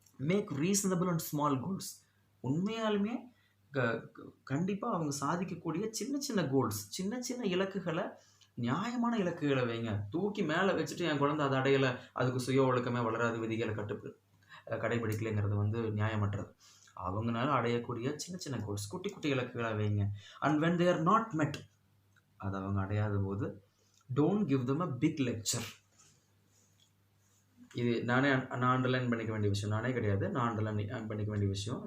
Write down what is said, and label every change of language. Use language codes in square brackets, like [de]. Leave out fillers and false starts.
[en] Make reasonable and small goals. [ta] உண்மையாலுமே கண்டிப்பாக அவங்க சாதிக்கக்கூடிய சின்ன கோல்ஸ், சின்ன இலக்குகளை, நியாயமான இலக்குகளை வைங்க. தூக்கி மேலே வச்சுட்டு என் குழந்தை அதை அடையலை, அதுக்கு சுய ஒழுக்கமே வளராது, விதிகளை கடைபிடிக்கலைங்கிறது வந்து நியாயமற்றது. அவங்களால அடையக்கூடிய சின்ன கோல்ஸ், குட்டி இலக்குகளை வைங்க. [en] and when they are not met, [ta] அதை அவங்க அடையாத போது [en] don't give them a big lecture. [ta] இது நான் அண்டர்லைன் பண்ணிக்க வேண்டிய விஷயம், நானே கிடையாது, நான் அண்டர்லைன் பண்ணிக்க வேண்டிய விஷயம்.